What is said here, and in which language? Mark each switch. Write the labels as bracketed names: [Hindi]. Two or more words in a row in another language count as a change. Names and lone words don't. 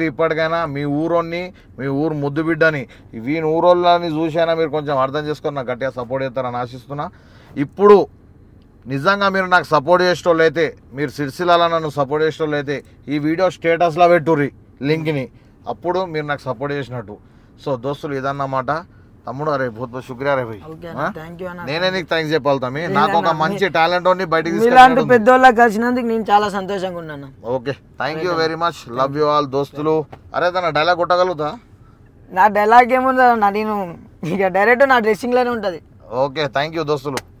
[Telugu] ఇప్పటికైనా మీ ఊరోని, మీ ఊరు ముద్దు బిడ్డని, వీని ఊరోళ్ళని చూసైనా మీరు కొంచెం అర్థం చేసుకొని నాకు గట్టిగా సపోర్ట్ చేస్తారని ఆశిస్తున్నా. ఇప్పుడు నిజంగా మీరు నాకు సపోర్ట్ చేసేటోళ్ళు అయితే, మీరు సిరిసిల్లలో నన్ను సపోర్ట్ చేసేటోళ్ళు అయితే ఈ వీడియో స్టేటస్లో పెట్టుర్రి లింక్ని, అప్పుడు మీరు నాకు సపోర్ట్ చేసినట్టు. సో దోస్తులు ఇదన్నమాట. తమ్ముడు [Hindi] अरे बहुत बहुत शुक्रिया रे भाई, [Telugu] నేనే నీకు థ్యాంక్స్ చెప్పాలి తమ్మి. నాకు ఒక మంచి టాలెంట్ ఉంది బయటికి తీసుకెళ్ళి పెద్దోళ్ళకి కలిసినందుకు నేను చాలా సంతోషంగా ఉన్నాను. ఓకే, [English] thank you very much, love you all [Telugu] దోస్తులు. అరే తన డైలాగ్ కొట్టగలుగుతా? నా డైలాగ్ ఏముందా, నేను ఇక డైరెక్ట్ నా డ్రెస్సింగ్ లోనే ఉంటది. ఓకే, [English] thank you [Telugu] దోస్తులు.